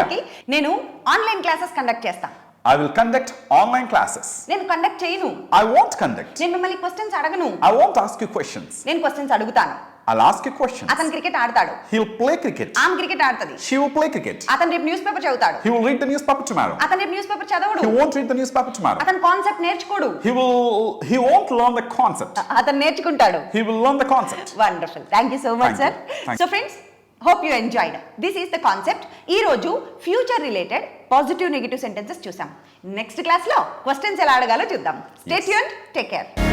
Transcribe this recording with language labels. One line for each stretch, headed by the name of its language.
Telugu: Okay, నేను online classes conduct చేస్తాను.
English: I will conduct online classes.
Telugu: నేను కండక్ట్ చేయను.
English: I won't conduct.
Telugu: నేను మిమ్మల్ని క్వశ్చన్స్ అడగను.
English: I won't ask you questions.
Telugu: నేను క్వశ్చన్స్ అడుగుతాను.
English: I'll ask you questions.
Telugu: అతను క్రికెట్ ఆడతాడు.
English: He'll play cricket.
Telugu: ఆమె క్రికెట్ ఆడుతుంది.
English: She will play cricket.
Telugu: అతను రేపు న్యూస్ పేపర్ చదువుతాడు.
English: He will read the newspaper tomorrow.
Telugu: అతను రేపు news paper చదవడు.
English: He won't read the newspaper tomorrow.
Telugu: అతను concept నేర్చుకోడు.
English: He won't learn the concept.
Telugu: అతను నేర్చుకుంటాడు.
English: He will learn the concept. Wonderful. Thank you so much Thank sir. you. Thank so friends, hope you enjoyed. This is the concept.
Telugu: ఈ రోజు future related positive negative sentences చూసాం. Next క్లాస్లో questions ఎలా అడగాలో చూద్దాం. Stay tuned, take care.